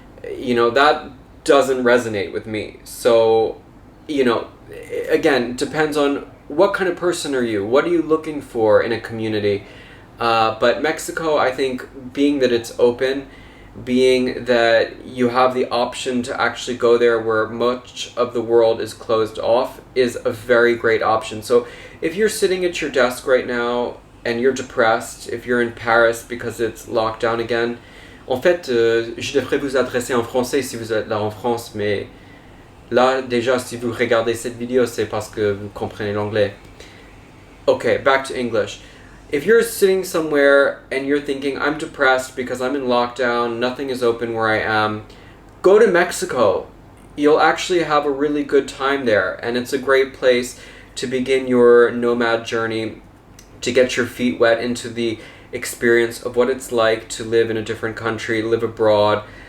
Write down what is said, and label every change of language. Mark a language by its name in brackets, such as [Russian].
[English] You know, that doesn't resonate with me. So, you know, again, depends on what kind of person are you, what are you looking for in a community. But Mexico, I think, being that it's open, being that you have the option to actually go there where much of the world is closed off, is a very great option. So if you're sitting at your desk right now, and you're depressed, if you're in Paris because it's locked down again, [French] en fait, je devrais vous adresser en français si vous êtes là en France, mais là, déjà, si vous regardez cette vidéo, c'est parce que vous comprenez l'anglais. [English] Okay, back to English. If you're sitting somewhere and you're thinking, I'm depressed because I'm in lockdown, nothing is open where I am, go to Mexico. You'll actually have a really good time there, and it's a great place to begin your nomad journey, to get your feet wet into the experience of what it's like to live in a different country, live abroad.